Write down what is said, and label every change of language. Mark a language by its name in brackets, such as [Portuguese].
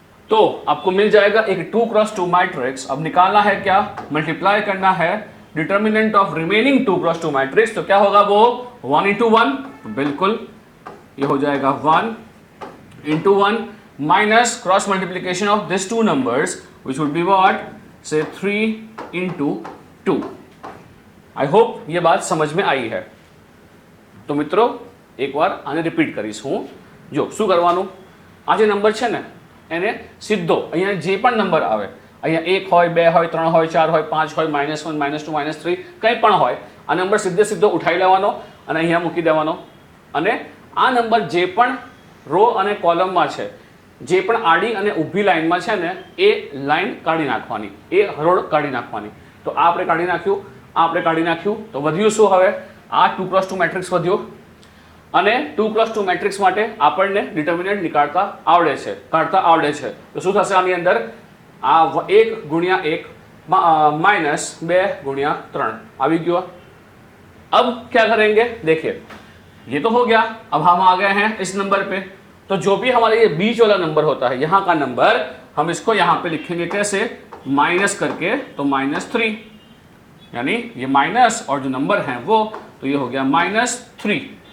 [Hindi] तो आपको मिल जाएगा एक 2x2 मैट्रिक्स। अब निकालना है क्या, मल्टीप्लाई करना है determinant of remaining 2x2 matrix. तो क्या होगा वो, 1 into 1, बिल्कुल ये हो जाएगा 1 into 1 minus [English] cross multiplication of these two numbers, which would be what, [Hindi] say 3 into 2। [English] I hope [Hindi] ये बात समझ में आई है। [Gujarati] तो મિત્રો એક વાર આને રિપીટ કરીશ હું। જો શું કરવાનું, આ જે નંબર છે ને એને સીધો અહીંયા જે પણ નંબર આવે, અહીંયા 1 હોય 2 હોય 3 હોય 4 હોય 5 હોય -1 -2 -3 કંઈ પણ હોય, આ નંબર સીધે સીધો ઉઠાવી લેવાનો અને અહીંયા મૂકી દેવાનો। અને આ નંબર જે પણ રો અને કોલમમાં છે, જે પણ આડી અને ઊભી લાઈનમાં છે ને, એ લાઈન કાઢી નાખવાની, એ હરોળ કાઢી નાખવાની। તો આ આપણે કાઢી નાખ્યું, આ આપણે કાઢી નાખ્યું। તો વધ્યું શું, હવે આ 2x2 મેટ્રિક્સ વધ્યો। અને 2x2 મેટ્રિક્સ માટે આપણને ડિટર્મિનેન્ટ નીકાળતા આવડે છે, કાઢતા આવડે છે। તો શું થશે આની અંદર, આ 1 ગુણ્યા 1 માઇનસ 2 ગુણ્યા 3 આવી ગયો। [Hindi] अब क्या करेंगे, देखिए ये तो हो गया। अब हम आ गए हैं इस नंबर पे। तो जो भी हमारे ये बीच वाला नंबर होता है, यहाँ का नंबर, हम इसको यहाँ पे लिखेंगे कैसे, माइनस करके। तो -3, यानी ये माइनस और जो नंबर है वो, तो ये हो गया -3।